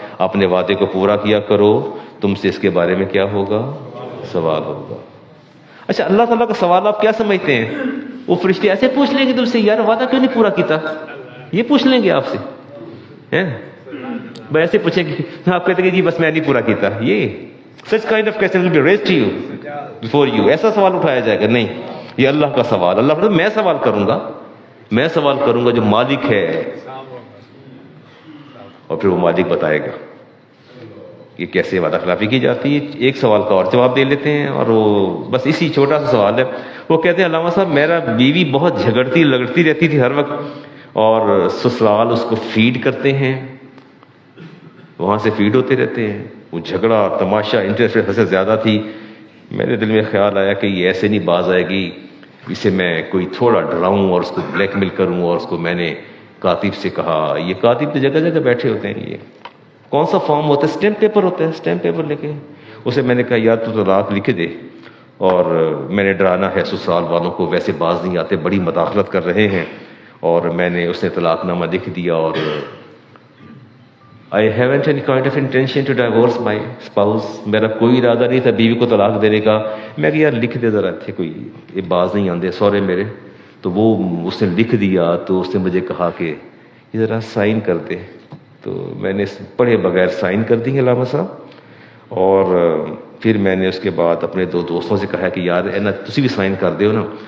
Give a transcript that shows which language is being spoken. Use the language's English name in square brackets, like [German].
[Urdu] اپنے وعدے کو پورا کیا کرو، تم سے اس کے بارے میں کیا ہوگا؟ سوال ہوگا. اچھا اللہ تعالیٰ کا سوال آپ کیا سمجھتے ہیں؟ وہ فرشتے ایسے پوچھ لیں گے تم سے یار وعدہ کیوں نہیں پورا کیتا، یہ پوچھ لیں گے آپ سے. ایسے پوچھیں گے، آپ کہتے ہیں جی بس میں نہیں پورا کیتا. یہ [English] such kind of question will be raised to you before you. [Urdu] ایسا سوال اٹھایا جائے گا؟ نہیں، یہ اللہ کا سوال. اللہ فرماتا ہے میں سوال کروں گا، میں سوال کروں گا جو مالک ہے، اور پھر وہ مالک بتائے گا کہ کیسے وعدہ خلافی کی جاتی ہے. ایک سوال کا اور جواب دے لیتے ہیں، اور وہ بس اسی چھوٹا سا سوال ہے. وہ کہتے ہیں علامہ صاحب میرا بیوی بہت جھگڑتی لگڑتی رہتی تھی ہر وقت، اور سسرال اس کو فیڈ کرتے ہیں، وہاں سے فیڈ ہوتے رہتے ہیں. وہ جھگڑا تماشا انٹرسٹ حد سے زیادہ تھی. میرے دل میں خیال آیا کہ یہ ایسے نہیں باز آئے گی، اسے میں کوئی تھوڑا ڈراؤں اور اس کو بلیک میل کروں. اور اس کو میں نے کاتب سے کہا، یہ کاتب تو جگہ جگہ بیٹھے ہوتے ہیں، یہ کون سا فارم ہوتا ہے؟ اسٹیمپ پیپر ہوتا ہے، اسٹیمپ پیپر لے کے اسے میں نے کہا یار تو طلاق لکھ دے. اور میں نے ڈرانا ہے سسرال والوں کو، ویسے باز نہیں آتے، بڑی مداخلت کر رہے ہیں. اور میں نے اس نے طلاق نامہ لکھ دیا. اور [English] I haven't any kind of intention to divorce my spouse. [Urdu] میرا کوئی ارادہ نہیں تھا بیوی کو طلاق دینے کا. میں کہ یار لکھ دے ذرا، [Punjabi] تھے کوئی یہ باز نہیں آندے سورے میرے. [Urdu] تو وہ اس نے لکھ دیا. تو اس نے مجھے کہا کہ یہ ذرا سائن کر دے. تو میں نے پڑھے بغیر سائن کر دی علامہ صاحب. اور پھر میں نے اس کے بعد اپنے 2 دوستوں سے کہا کہ یار [Punjabi] اے نا تسی بھی سائن کر دیو نا.